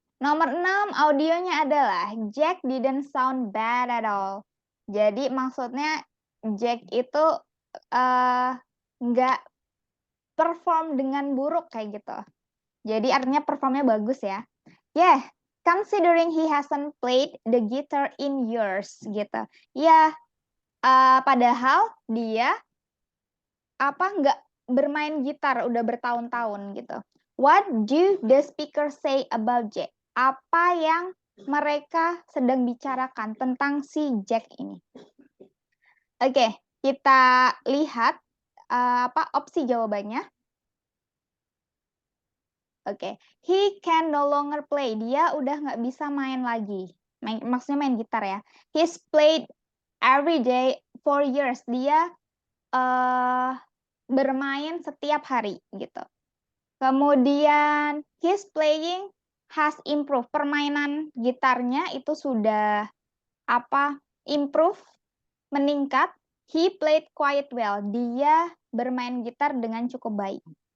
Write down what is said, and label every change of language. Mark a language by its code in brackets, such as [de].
[id] Nomor 6, audionya adalah [en] Jack didn't sound bad at all. [id] Jadi maksudnya Jack itu nggak perform dengan buruk kayak gitu. Jadi artinya performnya bagus ya. [en] Yeah, considering he hasn't played the guitar in years gitu. [id] Ya, padahal dia nggak bermain gitar udah bertahun-tahun gitu. [en] What do the speaker say about Jack? [id] Apa yang mereka sedang bicarakan tentang si Jack ini? Oke, kita lihat opsi jawabannya. Oke, [en] he can no longer play. [id] Dia udah nggak bisa main lagi. Maksudnya main gitar ya. [en] He's played every day for years. [id] Dia bermain setiap hari gitu. [en] Kemudian his playing has improved. [id] Permainan gitarnya itu sudah improve, meningkat. [en] He played quite well. [id] Dia bermain gitar dengan cukup baik.